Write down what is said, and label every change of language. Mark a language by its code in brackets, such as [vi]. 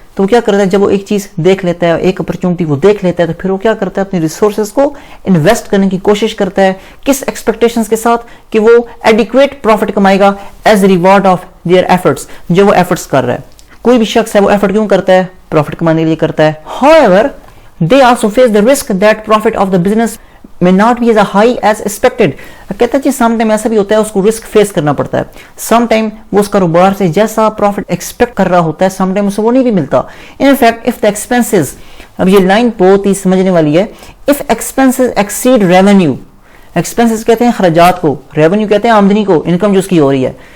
[ur] تو کیا کرتا ہے, جب وہ ایک چیز دیکھ لیتا ہے, ایک اپرچونٹی وہ دیکھ لیتا ہے, تو پھر وہ کیا کرتا ہے, اپنی ریسورسز کو انویسٹ کرنے کی کوشش کرتا ہے. کس ایکسپیکٹیشنز کے ساتھ, کہ وہ ایڈیکویٹ پروفٹ کمائے گا [en] as reward of their efforts, [ur] جو وہ ایفرٹس کر رہا ہے. کوئی بھی شخص ہے وہ ایفرٹ کیوں کرتا ہے, پروفٹ کمانے کے لیے کرتا ہے. [en] however they also face the risk that profit of the business may not be as high as expected. [ur] کہتا ہے جی سم ٹائم ایسا بھی ہوتا ہے اس کو رسک فیس کرنا پڑتا ہے. سم ٹائم وہ اس کاروبار سے جیسا پروفٹ ایکسپیکٹ کر رہا ہوتا ہے سم ٹائم اسے وہ نہیں بھی ملتا. [en] in fact of the expenses, [ur] اب یہ لائن بہت ہی سمجھنے والی ہے, [en] if expenses exceed revenue, [ur] expenses کہتے ہیں خراجات کو, ریونیو کہتے ہیں آمدنی کو, انکم جو اس کی ہو رہی ہے.